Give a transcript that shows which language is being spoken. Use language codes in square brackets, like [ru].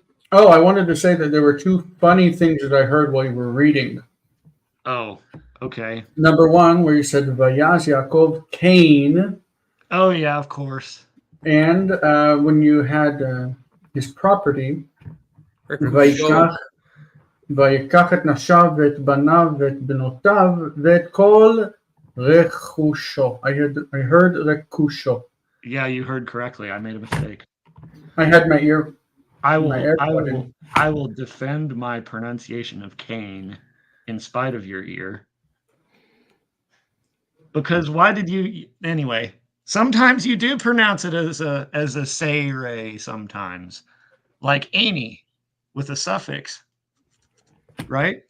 [en] Oh, I wanted to say that there were 2 funny things that I heard while you were reading. Oh, Okay. Number 1, where you said [he] Vayaz Yaakov Cain, [en] Oh yeah, of course. and when you had his property, [he] Rekushol. ויקח את נשיו ואת בניו ואת בנותיו ואת כל רכושו. [en] I heard רכושו. Yeah, you heard correctly. I made a mistake. I had my ear. I My will defend my pronunciation of Cain in spite of your ear. Because why did you anyway? Sometimes you do pronounce it as a say sometimes, like Amy with a suffix, right?